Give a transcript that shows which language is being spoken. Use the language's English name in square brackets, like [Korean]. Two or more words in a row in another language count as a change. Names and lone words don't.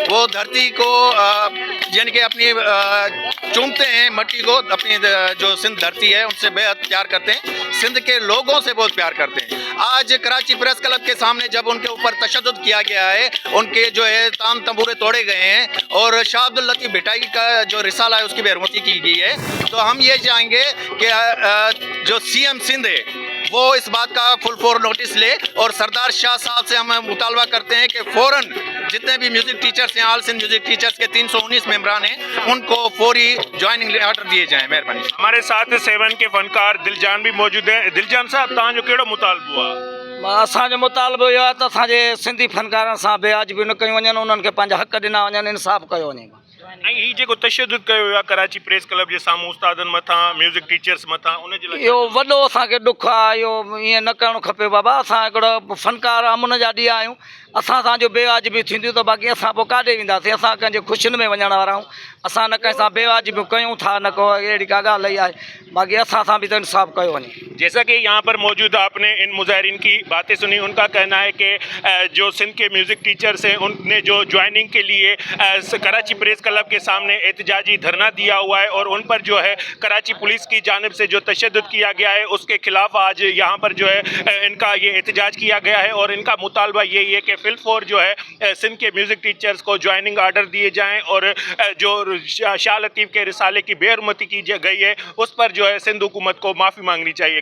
[Urdu] وہ دھرتی کو یعنی کہ اپنی چومتے ہیں، مٹی کو، اپنی جو سندھ دھرتی ہے ان سے بے حد پیار کرتے ہیں، سندھ کے لوگوں سے بہت پیار کرتے ہیں. آج کراچی پریس کلب کے سامنے جب ان کے اوپر تشدد کیا گیا ہے، ان کے جو ہے تام تنبورے توڑے گئے ہیں اور شاہ عبداللطیف بھٹائی کا جو رسالہ ہے اس کی بے حرمتی کی گئی ہے، تو ہم یہ چاہیں گے کہ جو سی ایم سندھ ہے وہ اس بات کا فل فور نوٹس لے اور سردار شاہ صاحب سے ہم مطالبہ کرتے ہیں کہ فوراً جتنے بھی [English] music teachers [Urdu] ہیں, [English] All Sindh Music Teachers [Urdu] کے 319 ممبران ہیں، ان کو فوری [English] joining order [Urdu] دیے جائیں. مہربانی. ہمارے ساتھ 7 کے فنکار دلجان بھی موجود ہیں. دلجان صاحب, [Sindhi] तव्हांजो कहिड़ो मुतालबो आहे? असांजो मुतालबो इहो आहे त असांजे सिंधी फनकारनि सां बेआजिबी न कयूं वञनि, उन्हनि खे पंहिंजा हक़ ॾिना वञनि, इंसाफ़ कयो वञे। ऐं हीउ जेको तशद्दुद कयो वियो आहे कराची प्रेस क्लब जे साम्हूं उस्तादनि मथां, [English] music teachers [Sindhi] मथां, उनजे लाइ इहो वॾो असांखे ॾुखु आहे। इहो ईअं न करणु खपे बाबा। असां हिकिड़ो फनकार अमन जा ॾींहं आहियूं, असां सां जो बेवाजिबी थींदियूं त बाक़ी असां पोइ काॾे वेंदासीं? असां कंहिंजे ख़ुशियुनि में वञण वारा आहियूं, असां न कंहिं सां बेवाजिबियूं कयूं था, न को अहिड़ी का ॻाल्हि आहे। बाक़ी असां सां बि त इंसाफ़ कयो वञे। [Urdu] جیسا کہ یہاں پر موجود آپ نے ان مظاہرین کی باتیں سنیں، ان کا کہنا ہے کہ جو سندھ کے [English] music teachers [Urdu] ہیں انہوں نے جو جوائننگ کے لیے کراچی پریس کلب کے سامنے احتجاجی دھرنا دیا ہوا ہے اور ان پر جو ہے کراچی پولیس کی جانب سے جو تشدد کیا گیا ہے اس کے خلاف آج یہاں پر جو ہے ان کا یہ احتجاج کیا گیا ہے اور ان کا مطالبہ یہی ہے کہ فی الفور جو ہے سندھ کے [English] music teachers [Urdu] کو [English] joining order [Urdu] دیے جائیں اور جو شاہ لطیف کے رسالے کی بے حرمتی کی گئی ہے اس پر جو ہے سندھ حکومت کو معافی مانگنی چاہیے.